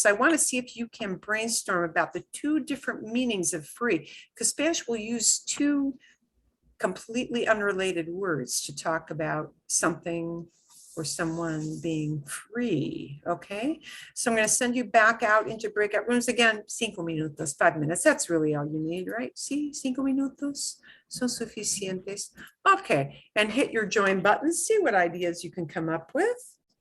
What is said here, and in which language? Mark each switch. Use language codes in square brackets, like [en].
[en] So I want to see if you can brainstorm about the two different meanings of free, because Spanish will use two completely unrelated words to talk about something or someone being free, okay? So I'm going to send you back out into breakout rooms again, [es] 5 minutos, [en] 5 minutes. That's really all you need, right? [es] Sí, 5 minutos son suficientes. [en] Okay, and hit your join button, see what ideas you can come up with.